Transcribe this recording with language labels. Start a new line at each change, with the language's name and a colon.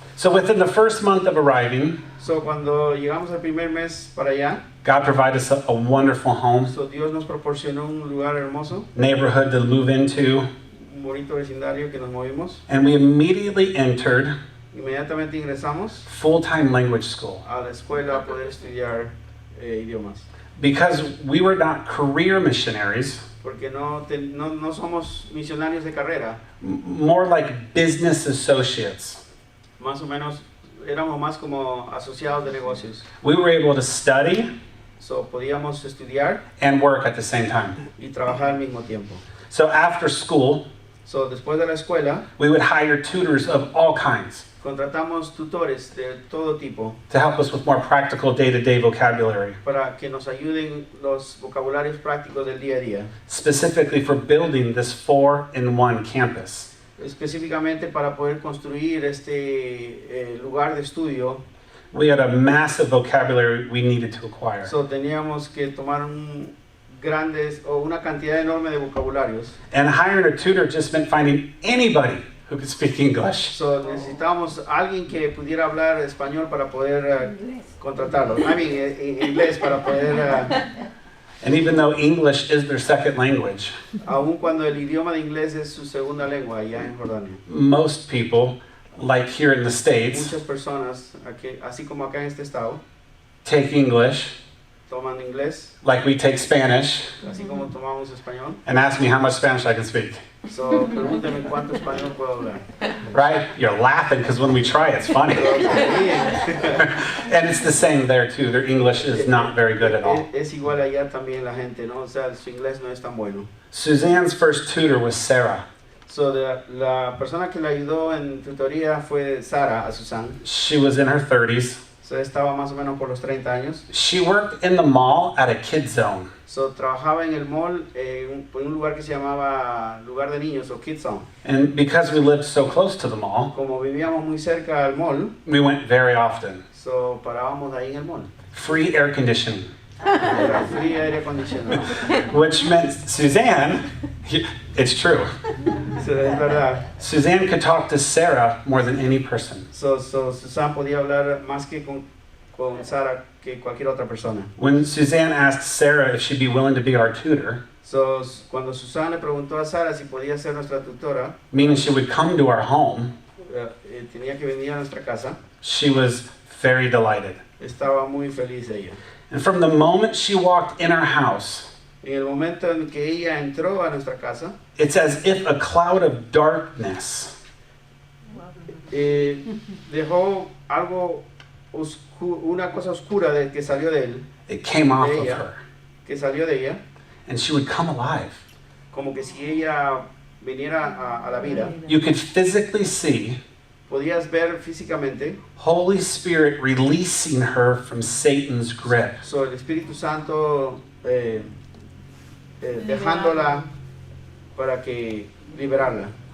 English: So within the first month of arriving,
Spanish: So, cuando llegamos al primer mes para allá,
English: God provided us a wonderful home,
Spanish: so, Dios nos proporcionó un lugar hermoso,
English: neighborhood to move into,
Spanish: un bonito vecindario que nos movimos.
English: and we immediately entered
Spanish: Inmediatamente ingresamos
English: full-time language school.
Spanish: a la escuela a poder estudiar idiomas.
English: Because we were not career missionaries,
Spanish: Porque no somos misionarios de carrera,
English: more like business associates.
Spanish: más o menos éramos más como asociados de negocios.
English: We were able to study
Spanish: So, podíamos estudiar
English: and work at the same time.
Spanish: y trabajar al mismo tiempo.
English: So after school,
Spanish: So, después de la escuela,
English: we would hire tutors of all kinds
Spanish: contratamos tutores de todo tipo
English: to help us with more practical day-to-day vocabulary,
Spanish: para que nos ayuden los vocabularios prácticos del día a día,
English: specifically for building this 4-in-1 campus.
Spanish: específicamente para poder construir este lugar de estudio.
English: We had a massive vocabulary we needed to acquire.
Spanish: So, teníamos que tomar una cantidad enorme de vocabularios.
English: And hiring a tutor just meant finding anybody who could speak English.
Spanish: So, necesitábamos alguien que pudiera hablar español para poder contratarlo. Inglés para poder,
English: And even though English is their second language,
Spanish: aun cuando el idioma de inglés es su segunda lengua allá en Jordania.
English: most people, like here in the States,
Spanish: Muchas personas, así como acá en este estado,
English: take English
Spanish: toman inglés,
English: like we take Spanish
Spanish: así como tomamos español.
English: and ask me how much Spanish I can speak.
Spanish: So, pregúntame cuánto español puedo hablar.
English: Right? You're laughing because when we try, it's funny. And it's the same there too. Their English is not very good at all.
Spanish: Es igual allá también la gente, ¿no? O sea, su inglés no es tan bueno.
English: Suzanne's first tutor was Sarah.
Spanish: So, la persona que le ayudó en tutoría fue Sara, a Susan.
English: She was in her 30s.
Spanish: So, estaba más o menos por los 30 años.
English: She worked in the mall at a kid zone.
Spanish: So, trabajaba en el mall, en un lugar que se llamaba lugar de niños o Kids Zone.
English: And because we lived so close to the mall,
Spanish: Como vivíamos muy cerca al mall,
English: we went very often.
Spanish: so parábamos ahí en el mall.
English: Free air conditioning,
Spanish: Era frío, aire acondicionado.
English: which meant Suzanne, it's true,
Spanish: So, es verdad.
English: Suzanne could talk to Sarah more than any person.
Spanish: So, Susan podía hablar más que con con Sara que cualquier otra persona.
English: When Suzanne asked Sarah if she'd be willing to be our tutor,
Spanish: So, cuando Susana le preguntó a Sara si podía ser nuestra tutora,
English: meaning she would come to our home,
Spanish: tenía que venir a nuestra casa,
English: she was very delighted.
Spanish: estaba muy feliz ella.
English: And from the moment she walked in our house,
Spanish: En el momento en que ella entró a nuestra casa,
English: it's as if a cloud of darkness
Spanish: dejó algo una cosa oscura que salió de él,
English: it came off
Spanish: de
English: of
Spanish: ella,
English: her,
Spanish: que salió de ella,
English: and she would come alive.
Spanish: como que si ella viniera a la vida.
English: You could physically see
Spanish: Podías ver físicamente,
English: Holy Spirit releasing her from Satan's grip.
Spanish: so, el Espíritu Santo dejándola para que liberarla.